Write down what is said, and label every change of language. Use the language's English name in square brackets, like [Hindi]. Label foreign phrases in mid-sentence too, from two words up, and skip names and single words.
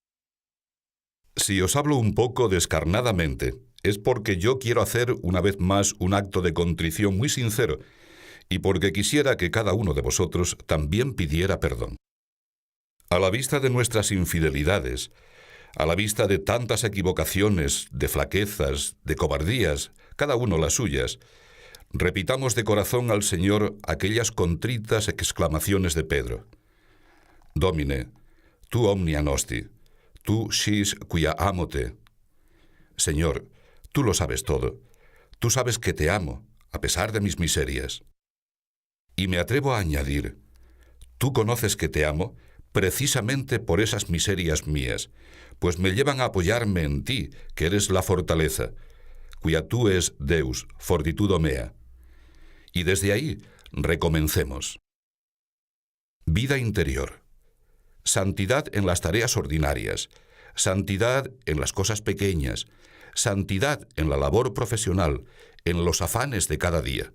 [Spanish] Si os hablo un poco descarnadamente, es porque yo quiero hacer una vez más un acto de contrición muy sincero y porque quisiera que cada uno de vosotros también pidiera perdón. A la vista de nuestras infidelidades, a la vista de tantas equivocaciones, de flaquezas, de cobardías, cada uno las suyas, repitamos de corazón al Señor aquellas contritas exclamaciones de Pedro: [Latin] «Domine, tu omnia nosti, tu sis quia amo te». [Spanish] Señor, tú lo sabes todo. Tú sabes que te amo, a pesar de mis miserias. Y me atrevo a añadir, tú conoces que te amo precisamente por esas miserias mías, pues me llevan a apoyarme en ti, que eres la fortaleza, [Latin] quia tu es Deus, fortitudo mea. [Spanish] Y desde ahí recomencemos. Vida interior. Santidad en las tareas ordinarias, santidad en las cosas pequeñas, santidad en la labor profesional, en los afanes de cada día.